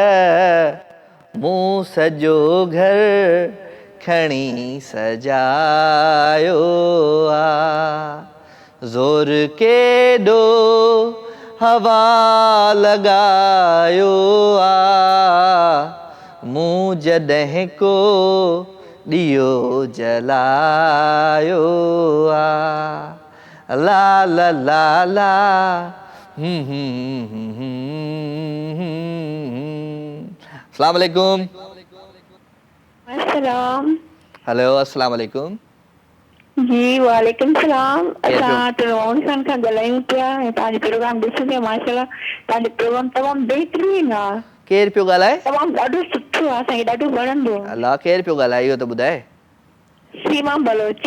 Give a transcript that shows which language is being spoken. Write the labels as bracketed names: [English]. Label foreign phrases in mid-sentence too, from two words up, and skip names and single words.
[Sindhi] मूं सॼो घर खणी सजायो ज़ोर केॾो हवा लॻायो मूं जॾहिं को ॾीओ जलायो ला ला ला ला [Arabic] السلام عليكم. अस्सलाम। हेलो السلام عليكم. जी وعليكم السلام. [Sindhi] असां रोहन खान खां ॻाल्हायूं पिया ऐं तव्हांजो प्रोग्राम ॾिसूं पिया माशाल्लाह तव्हांजो प्रोग्राम तमामु बहितरीन आहे। केरु पियो ॻाल्हाए? तमामु ॾाढो सुठो आहे, असांखे ॾाढो वणंदो। अलाह, केरु पियो ॻाल्हाए इहो त ॿुधाए? सीमा बलोच।